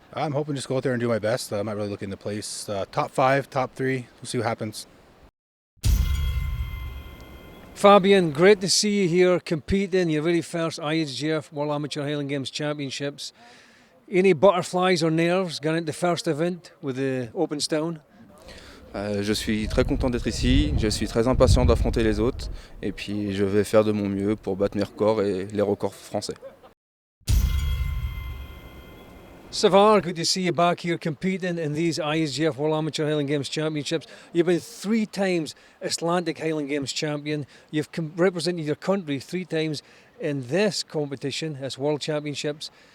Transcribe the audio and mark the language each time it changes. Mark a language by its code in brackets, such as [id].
[en] I'm hoping just go out there and do my best. I'm not really looking to place top 5, top 3. We'll see what happens. Fabian, great to see you here competing your very first IHGF World Amateur Highland Games Championships. Any butterflies or nerves going into the first event with the open stone? [fr] Je suis très content d'être ici, je suis très impatient d'affronter les autres et puis je vais faire de mon mieux pour battre mes records et les records français. [en] Savar, good to see you back here competing in these IHGF World Amateur Highland Games Championships. You've been 3 times Atlantic Highland Games champion. You've represented your country 3 times in this competition, as World Championships.